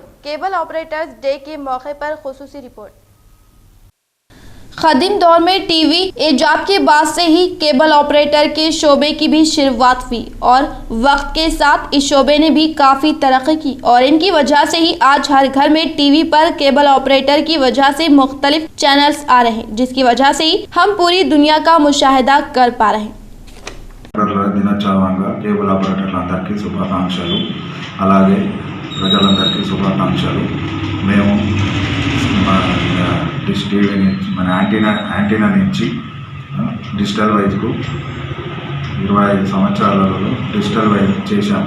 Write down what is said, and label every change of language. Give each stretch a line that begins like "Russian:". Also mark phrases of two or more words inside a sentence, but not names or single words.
English: cable operators day
Urdu: کے موقع پر خصوصی رپورٹ. قدیم دور میں ٹی وی ایجاد کے بعد سے ہی
English: cable operator
Urdu: کے شعبے کی بھی شروعات ہوئی اور وقت کے ساتھ اس شعبے نے بھی کافی ترقی کی اور ان کی وجہ سے ہی آج ہر گھر میں ٹی وی پر
English: cable operator
Urdu: کی وجہ سے مختلف چینلز آ رہے ہیں، جس کی వజہ سے ہی ہم پوری دنیا کا مشاہدہ کر پا رہے ہیں.
Telugu: దినోత్సవంగా కేబుల్ ఆపరేటర్లందరికీ శుభాకాంక్షలు, అలాగే ప్రజలందరికీ శుభాకాంక్షలు. మేము డిష్ టీవీ నుంచి మన యాంటీనా నుంచి డిజిటల్ వైజ్కు 25 సంవత్సరాలలో
English: digital wise
Telugu: చేశాము.